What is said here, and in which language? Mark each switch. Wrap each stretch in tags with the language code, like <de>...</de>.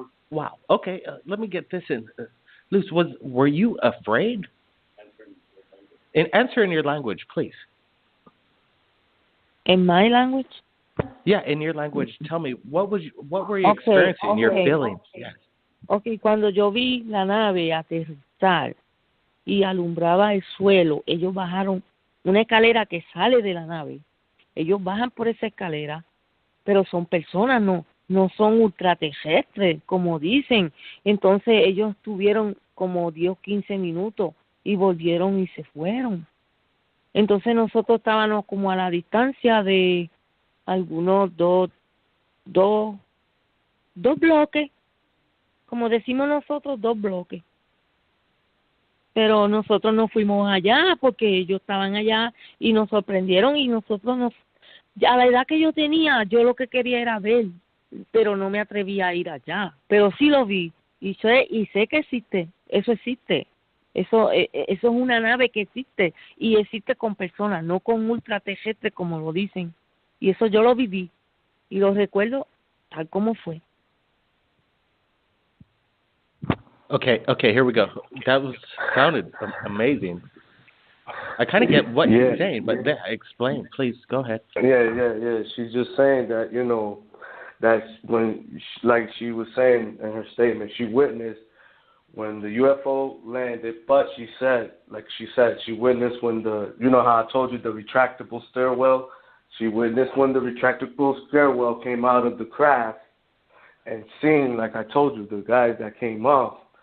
<en>Wow. Okay, let me get this in. Luce, were you afraid? Answer in your language, please. In my language? Yeah, in your language. Tell me, what were you experiencing, your feelings? Yes.</en> <es>Okay, cuando yo vi la nave aterrizar y alumbraba el suelo, ellos bajaron una escalera que sale de la nave. Ellos bajan por esa escalera, pero son personas, no son ultraterrestres, como dicen. Entonces ellos tuvieron como 10, 15 minutos y volvieron y se fueron. Entonces nosotros estábamos como a la distancia de algunos dos bloques. Como decimos nosotros, 2 bloques. Pero nosotros no fuimos allá porque ellos estaban allá y nos sorprendieron y nosotros a la edad que yo tenía, yo lo que quería era ver, pero no me atrevía a ir allá. Pero sí lo vi y sé que existe, eso existe. Eso es una nave que existe y existe con personas, no con ultraterrestres como lo dicen. Y eso yo lo viví y lo recuerdo tal como fue.</es> <en>Okay, here we go. That sounded amazing. I kind of get what you're saying, but explain, please. Go ahead. Yeah. She's just saying that, that when, like she was saying in her statement, she witnessed when the UFO landed, but she said she witnessed when how I told you the retractable stairwell, she witnessed when the retractable stairwell came out of the craft and seen, like I told you, the guys that came off.</en>